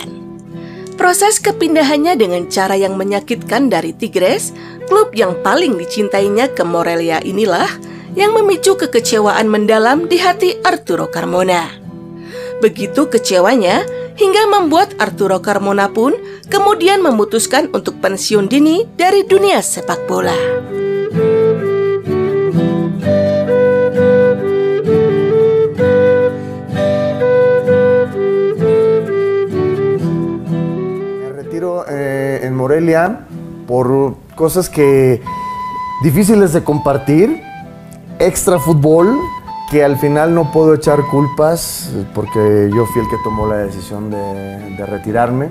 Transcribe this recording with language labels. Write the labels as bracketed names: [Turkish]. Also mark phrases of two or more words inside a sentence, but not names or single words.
[Indonesian] Proses kepindahannya dengan cara yang menyakitkan dari Tigres, klub yang paling dicintainya, ke Morelia inilah yang memicu kekecewaan mendalam di hati Arturo Carmona. Begitu kecewanya hingga membuat Arturo Carmona pun kemudian memutuskan untuk pensiun dini dari dunia sepak bola. [Spanish] Me retiro en Morelia por cosas que difíciles de compartir, extra fútbol, que al final no puedo echar culpas porque yo fui el que tomó la decisión de retirarme.